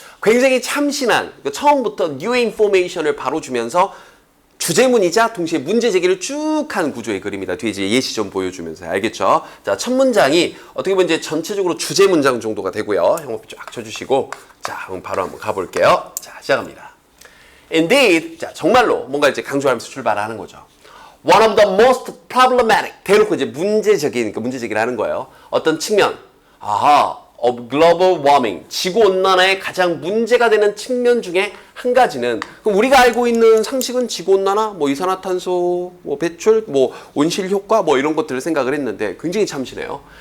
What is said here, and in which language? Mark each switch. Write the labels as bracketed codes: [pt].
[ko] 굉장히 참신한, 처음부터 [en] new information [ko] 을 바로 주면서 주제문이자 동시에 문제 제기를 쭉 한 구조의 글입니다. 뒤에 이제 예시 좀 보여주면서. 알겠죠? 자, 첫 문장이 어떻게 보면 이제 전체적으로 주제 문장 정도가 되고요. 형업 쫙 쳐주시고. 자, 그럼 바로 한번 가볼게요. 자, 시작합니다. Indeed, 자, 정말로 뭔가 이제 강조하면서 출발하는 거죠. [en] One of the most problematic. [ko] 대놓고 이제 문제적인, 문제 제기를 하는 거예요. 어떤 측면. [en] of global warming. [ko] 지구온난화의 가장 문제가 되는 측면 중에 한 가지는, 그럼 우리가 알고 있는 상식은 지구온난화, 뭐 이산화탄소, 뭐 배출, 뭐 온실 효과, 뭐 이런 것들을 생각을 했는데 굉장히 참신해요.